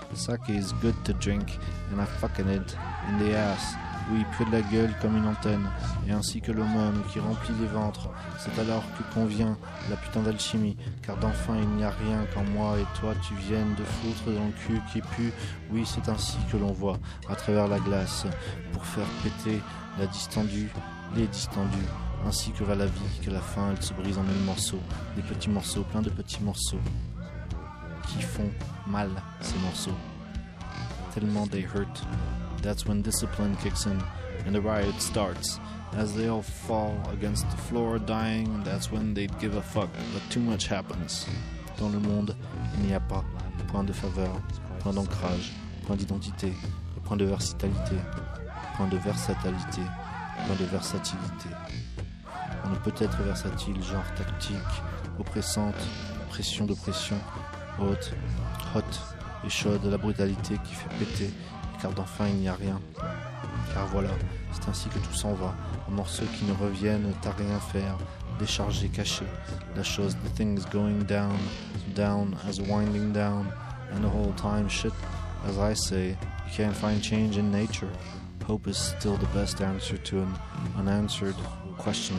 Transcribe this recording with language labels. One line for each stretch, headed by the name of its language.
English: Sake is good to drink, and I fucking it in the ass.
French: Oui, près de la gueule comme une antenne, et ainsi que l'homme qui remplit les ventres. C'est alors que convient la putain d'alchimie, car d'enfin il n'y a rien qu'en moi et toi tu viennes de foutre dans le cul qui pue. Oui, c'est ainsi que l'on voit, à travers la glace, pour faire péter la distendue, les distendues. Ainsi que va la vie, qu'à la fin elle se brise en mille morceaux. Des petits morceaux, plein de petits morceaux. Qui font mal, ces morceaux. Tellement
English: they hurt. That's when discipline kicks in. And the riot starts. As they all fall against the floor dying, that's when they give a fuck. But too much happens.
French: Dans le monde, il n'y a pas point de faveur, point d'ancrage, point d'identité, point de versatilité, point de versatilité, point de versatilité. On ne peut être versatile, genre tactique, oppressante, pression d'oppression, haute, hot et chaude, la brutalité qui fait péter, car d'enfin il n'y a rien. Car voilà, c'est ainsi que tout s'en va, en morceaux qui ne reviennent à rien faire, déchargés, cachés. La chose,
English: the thing is going down, down as winding down, and the whole time shit, as I say, you can't find change in nature. Hope is still the best answer to an unanswered question.